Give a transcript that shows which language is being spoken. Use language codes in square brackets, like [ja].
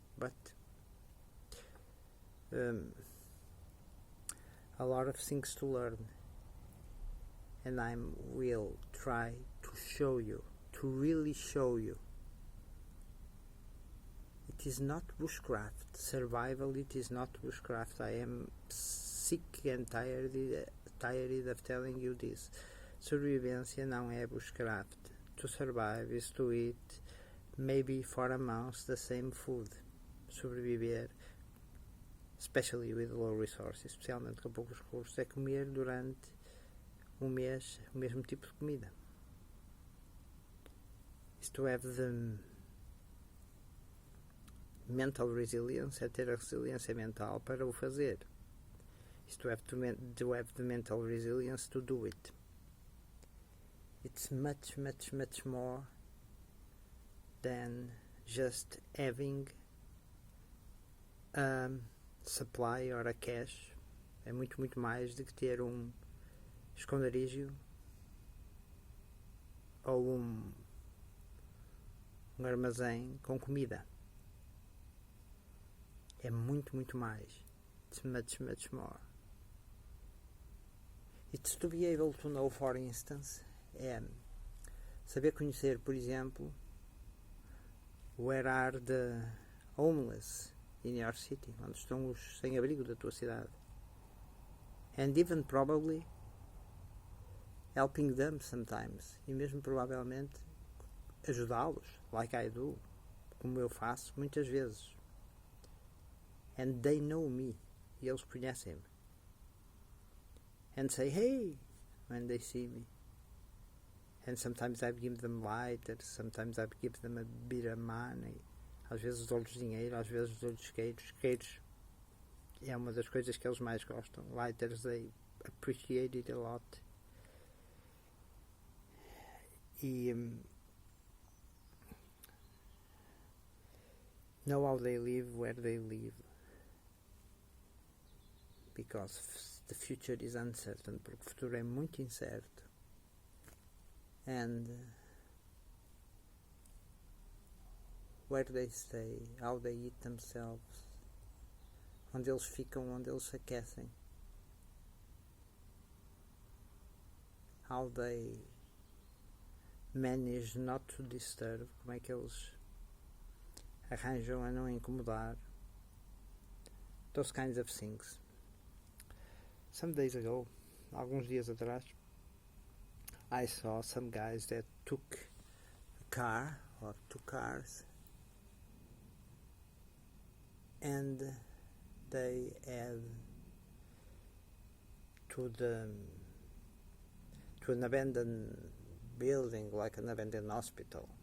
[en] But a lot of things to learn, and I will try to show you, to really show you. It is not bushcraft. Survival, it is not bushcraft. I am sick and tired of telling you this. [pt] Sobrevivência não é bushcraft. [en] To survive is to eat, maybe for a month, the same food. [pt] Sobreviver, [en] especially with low resources, [pt] especialmente com poucos recursos, é comer durante um mês o mesmo tipo de comida. [en] Is to have the mental resilience, [pt] é ter a resiliência mental para o fazer. [en] Is to have the mental resilience to do it. It's much, much, much more than just having a supply or a cache. [pt] É muito, muito mais do que ter um esconderijo ou um armazém com comida. É muito, muito mais. [en] It's much, much more. It's to be able to know, for instance, [pt] é saber conhecer, por exemplo, [en] where are the homeless in your city, [pt] onde estão os sem-abrigo da tua cidade, [en] and even probably helping them sometimes, [pt] e mesmo provavelmente ajudá-los, [en] like I do, [pt] como eu faço muitas vezes, [en] and they know me, [pt] e eles conhecem-me, [en] and say hey when they see me. And sometimes I give them lighters, sometimes I give them a bit of money. [pt] Às vezes dou-lhes dinheiro, às vezes dou-lhes queijos. Queijos é uma das coisas que eles mais gostam. [en] Lighters, they appreciate it a lot. E know how they live, where they live. Because the future is uncertain, [pt] porque o futuro é muito incerto. [en] And where they stay, how they eat themselves, [pt] onde eles ficam, onde eles se aquecem, [en] how they manage not to disturb, [pt] como é que eles arranjam a não incomodar, [en] those kinds of things. Some days ago, [pt] alguns dias atrás, [en] I saw some guys that took a car or two cars and they had to an abandoned building, like an abandoned hospital.